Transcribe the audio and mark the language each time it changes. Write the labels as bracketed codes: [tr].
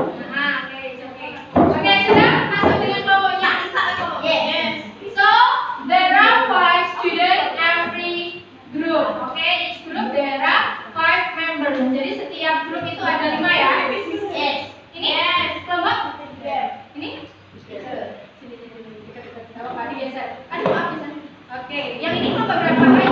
[id] Nah, oke, sudah masuk dengan kelompoknya. [en] Yes. So there are 5 students every group. Okay, each group there are 5 members. [id] Jadi setiap grup itu ada 5 ya. [en] Yes. [id] Ini kelompok. Ini. Sini. Dekat. Kalau Pak digeser. Aduh, maaf geser. Oke, yang ini kelompok berapa?